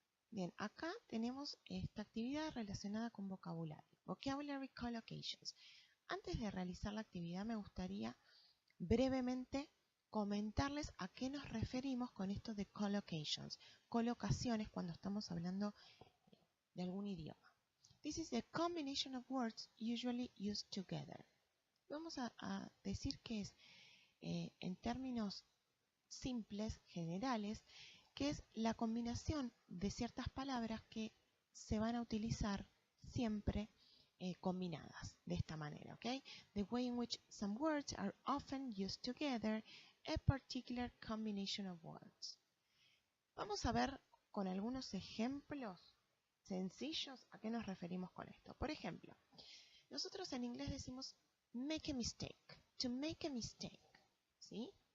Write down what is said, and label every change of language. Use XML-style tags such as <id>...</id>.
<es>Bien, acá tenemos esta actividad relacionada con vocabulario,</es> <en>vocabulary collocations.</en> <es>Antes de realizar la actividad me gustaría brevemente comentarles a qué nos referimos con esto de collocations, colocaciones cuando estamos hablando de algún idioma.</es> <en>This is the combination of words usually used together.</en> <es>Vamos a decir que es, en términos simples, generales, que es la combinación de ciertas palabras que se van a utilizar siempre combinadas de esta manera, ¿ok?</es> <en>The way in which some words are often used together, a particular combination of words.</en> <es>Vamos a ver con algunos ejemplos sencillos a qué nos referimos con esto. Por ejemplo, nosotros en inglés decimos</es> <en>make a mistake, to make a mistake,</en> <es>¿sí?</es>